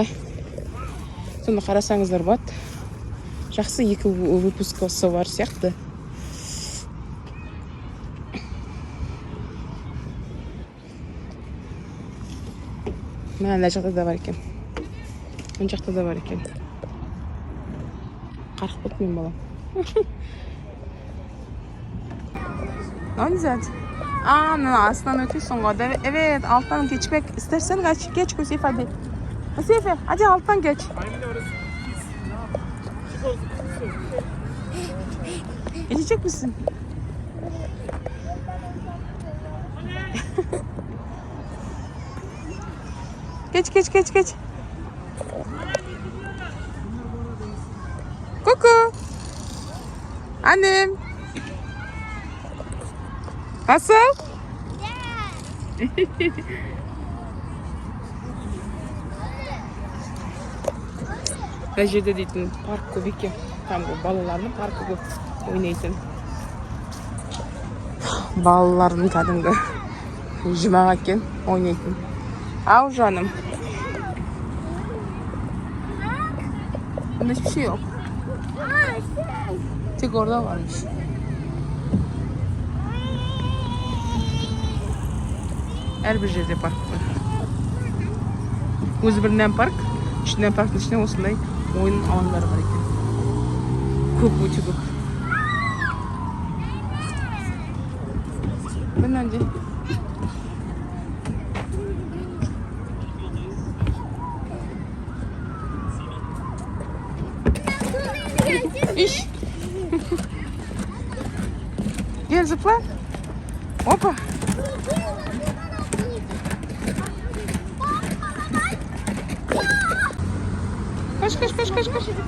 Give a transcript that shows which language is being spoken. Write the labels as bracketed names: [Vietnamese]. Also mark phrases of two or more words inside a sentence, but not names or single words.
[Kazakh] Соны қарасаңыздар болады. Жақсы екі выпускасы бар сияқты. Мына жақта да бар екен. Мына жақта да бар екен. Қарық болды мен балам. [Turkish] Ne güzel. [Kazakh] Астынан өтесің ғой. [Turkish] Evet, alttan geçmek istersen geç Hüseyin hadi. Hüseyin hadi alttan geç. Geçecek misin? Geç. Kuku. Annem. Nasıl? [Kazakh] Рәжеде дейтін парк көп екен. Там балалардың паркі көп ойнайтын. Балалардың кәдімгі жұмақ екен ойнайтын. Ау жаным. [Turkish] Bunda hiçbir şey yok. Tek orada varmış. Her bir yerde park var. [Kazakh] Өзі бірінен парк, ішінен парктың ішіне осындай ойын алаңдары бар екен. Көп, өте көп. Бұнан де. [Turkish] İş. Gel zıpla. Hoppa. Koş.